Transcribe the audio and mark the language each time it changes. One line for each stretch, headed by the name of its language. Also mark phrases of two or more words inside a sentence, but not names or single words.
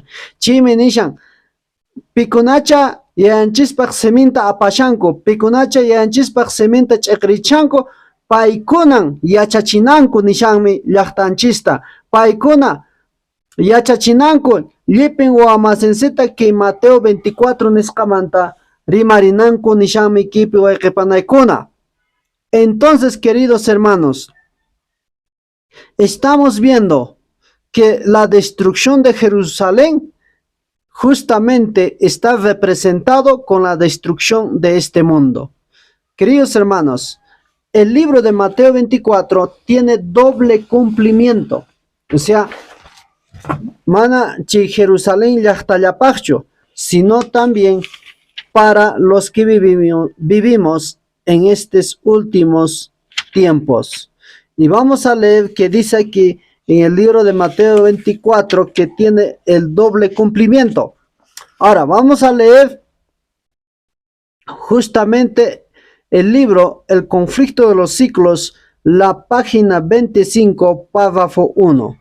Quechua: Chimi nishan pikunacha yayanchispaq seminta apashanku, pikunacha yayanchispaq seminta ch'iqrichanku, paykunan yachachinanku nishanmi llaqtanchista. Paykuna yachachinanku llipin wawamasinchita que Mateo 24 nisqamanta rimarinanku nishanmi kipi wayqipanaykuna.
Spanish: Entonces, queridos hermanos, estamos viendo que la destrucción de Jerusalén justamente está representado con la destrucción de este mundo. Queridos hermanos, el libro de Mateo 24 tiene doble cumplimiento. O sea,
Quechua: mana chi Jerusalén llaqtallapaqchu,
Spanish: sino también para los que vivimos en estos últimos tiempos. Y vamos a leer que dice aquí en el libro de Mateo 24 que tiene el doble cumplimiento. Ahora vamos a leer justamente el libro El conflicto de los siglos, la página 25, párrafo 1.